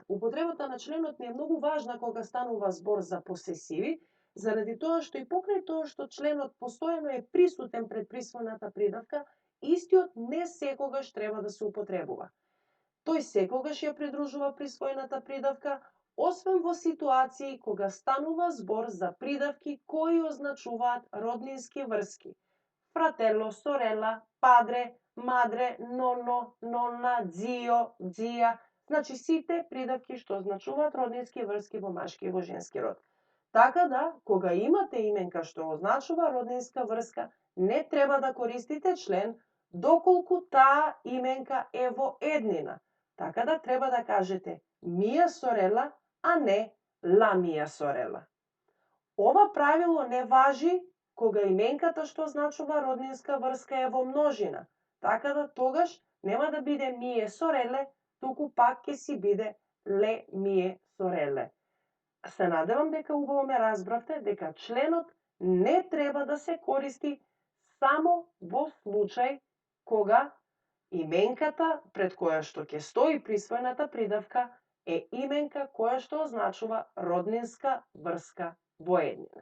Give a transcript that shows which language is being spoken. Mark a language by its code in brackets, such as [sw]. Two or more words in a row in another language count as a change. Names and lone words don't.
[mk] Употребата на членот не е многу важна кога станува збор за посесиви, заради тоа што и покрај тоа што членот постојано е присутен пред присвојната придавка, истиот не секогаш треба да се употребува. Тој секогаш ја придружува присвојната придавка, освен во ситуации кога станува збор за придавки кои означуваат роднински врски. [it] Fratello, sorella, padre, madre, nonno, nonna, zio, zia. [mk] Значи сите придавки што означуваат роднински врски во машки и во женски род. Така да, кога имате именка што означува роднинска врска, не треба да користите член, доколку таа именка е во еднина. Така да треба да кажете [it] mia sorella, [mk] а не [it] la mia sorella. [mk] Ова правило не важи кога именката што означува роднинска врска е во множина. Така да тогаш нема да биде [it] mie sorelle, [mk] туку пак ќе си биде [it] le mie sorelle. [mk] Се надевам дека убаво ме разбравте дека членот не треба да се користи само во случај кога именката пред која што ќе стои присвојната придавка е именка која што означува роднинска врска во еднина.